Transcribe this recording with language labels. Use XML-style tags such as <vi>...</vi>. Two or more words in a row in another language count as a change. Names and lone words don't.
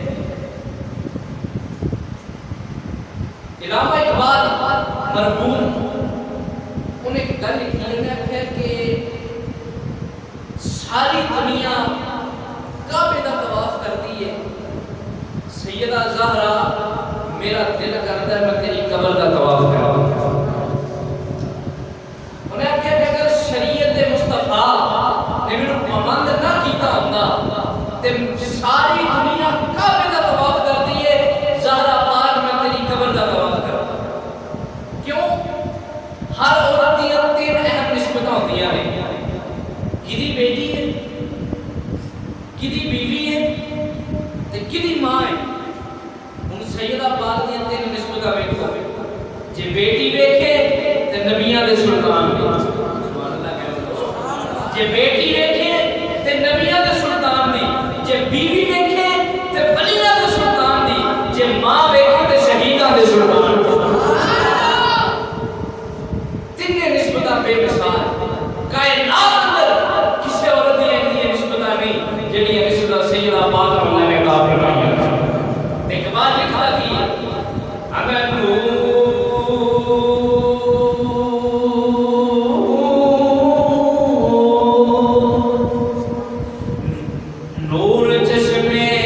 <pa>علامہ اقبال مرحوم انہیں ایک گل لکھی نے آخیا کہ</pa> <ur>ساری دنیا کعبے کا طواف کرتی ہے،</ur> <pa>سیدہ زہرا میرا دل کرتا ہے میں تیری قبر کا طواف کراں. انہیں آخیا کہ اگر شریعت مصطفیٰ نے میرے پابند نہ کیتا ہوندا تے</pa> <ur>ساری دنیا کعبے کا طواف کرتی ہے،</ur> <pa>زہرا پاک میں تیری قبر کا طواف کراں. کیوں؟ ہر عورت دی تین اہم نسبتیں ہوندیاں ہیں، کدی بیٹی ہے، کدی بیوی ہے تے کدی ماں ہے. ہن سیدہ پاک دی تین نسبتیں ویکھو، جے بیٹی ویکھے تے نبیاں دے سلطان نے، سبحان اللہ کہو، جے بیٹی ویکھے تے نبیاں دے سلطان نے، جے بیوی ویکھے تے ولیاں دے سلطان دی، جے ماں ویکھے تے شہیداں دے سلطان دی. تین نسبتاں بے مثال کائنات اندر کسی عورت دی ایسی نسبتاں نہیں جڑیاں نسبتاں سیدہ پاک اللہ نے عطا فرمائیاں. اقبال لکھا کہ اگر نور چشمے</pa>